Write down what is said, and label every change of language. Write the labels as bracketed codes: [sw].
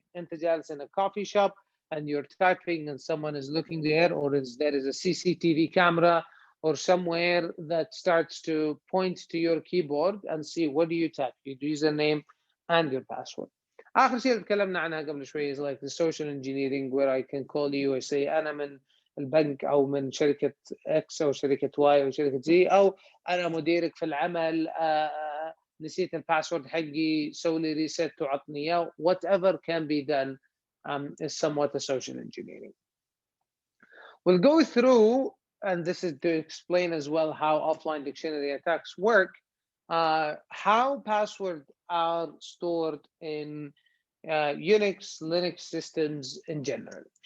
[ar] انت جالس [en] in a coffee shop and you're typing and someone is looking there, or there is a CCTV camera or somewhere that starts to point to your keyboard and see what do you type, your username and your password. [ar] آخر شيء تكلمنا عنها قبل شوي [en] is like the social engineering, where I can call you and say [ar] أنا من البنك أو من شركة X أو شركة Y أو شركة Z, أو أنا مديرك في العمل, نسيت الباسورد حقي, سوي لي ريست وعطني اياه. [en] Whatever can be done is somewhat a social engineering. We'll go through, and this is to explain as well how offline dictionary attacks work, how passwords are stored in Unix, Linux systems in general.